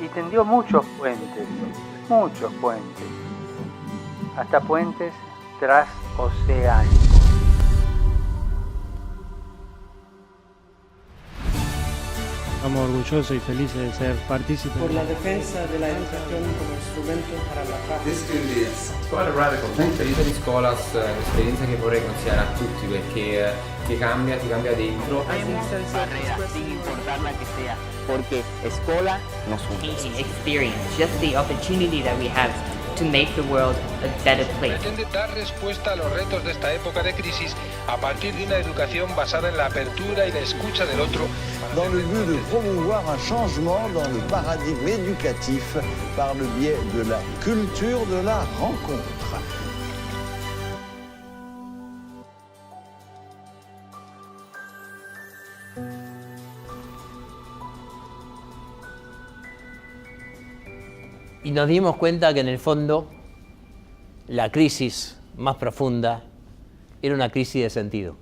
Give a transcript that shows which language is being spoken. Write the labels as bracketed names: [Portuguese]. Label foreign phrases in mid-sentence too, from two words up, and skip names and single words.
[Spanish] y tendió muchos puentes, hasta puentes transoceánicos. Estamos orgullosos y felices de ser partícipes. Por la defensa de la educación como instrumento para la paz. [Italian] Scuola radical. L'esperienza di scuola è un'esperienza che vorrei consigliare a tutti perché ti cambia dentro. [Spanish] Hay muchas barreras, sin importar la que sea, porque escuela nos une. [English] Experience, just the opportunity that we have to make the world a better place. [Spanish] Pretende dar respuesta a los retos de esta época de crisis a partir de una educación basada en la apertura y la escucha del otro. [French] Dans le but de promouvoir un changement dans le paradigme éducatif par le biais de la culture de la rencontre. [Spanish] Y nos dimos cuenta que en el fondo la crisis más profunda era una crisis de sentido.